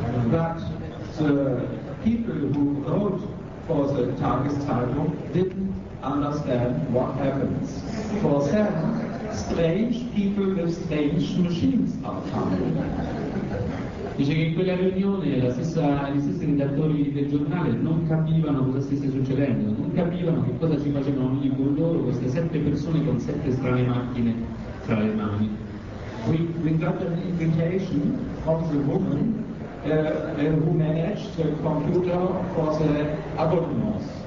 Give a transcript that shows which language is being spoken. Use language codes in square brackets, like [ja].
[en] But the people who wrote for the Tageszeitung didn't understand what happens. For them, strange people with strange machines are coming. [it] Dice che in quella riunione gli stessi redattori del giornale non capivano cosa stesse succedendo, non capivano che cosa ci facevano ogni con loro queste sette persone con sette strane macchine tra le mani. [en] We got an invitation from the woman who managed the computer for the abonnements,